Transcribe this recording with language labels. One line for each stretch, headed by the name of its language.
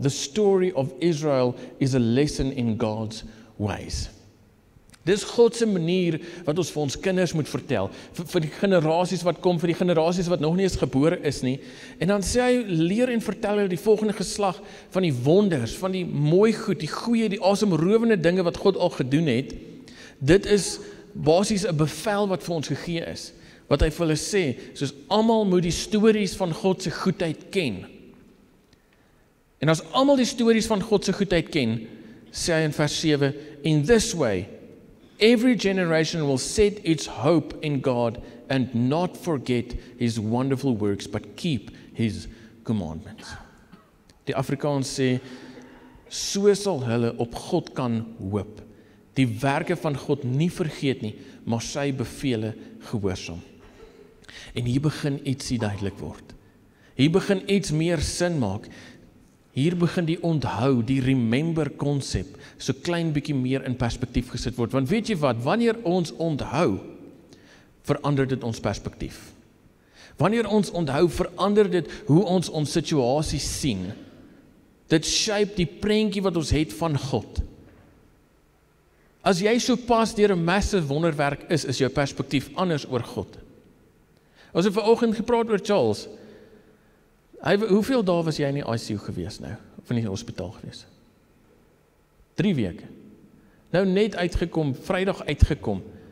English: The story of Israel is a lesson in God's ways.
Afrikaans: Dis God se manier wat ons vir ons kinders moet vertel, vir die generasies wat kom, vir die generasies wat nog nie eens gebore is nie. En dan sê hy, leer en vertel hulle die volgende geslag van die wonders, van die mooi goed, die goeie, die asemrowende dinge wat God al gedoen het. Dit is basies 'n bevel wat vir ons gegee is. Wat hy vir hulle sê, soos almal moet die stories van God se goedheid ken. En as almal die stories van God se goedheid ken, sê hy in vers 7,
English: in this way, every generation will set its hope in God and not forget his wonderful works, but keep his commandments.
Afrikaans: Die Afrikaans sê, so sal hulle op God kan hoop, die werke van God nie vergeet nie, maar sy bevele gehoorsaam. En hier begin ietsie duidelik word. Hier begin iets meer sin maak. Hier begin die onthou, die remember konsep, so klein bietjie meer in perspektief gesit word. Want weet jy wat, wanneer ons onthou, verander dit ons perspektief. Wanneer ons onthou, verander dit hoe ons situasie sien. Dit shape die prentjie wat ons het van God. As jy so pas deur 'n massive wonderwerk is jou perspektief anders oor God. Ons het vanoggend gepraat oor Charles. Hoeveel dae was jy in die ICU gewees nou? Of in die hospitaal gewees? 3 weke. Nou net uitgekom, Vrydag uitgekom.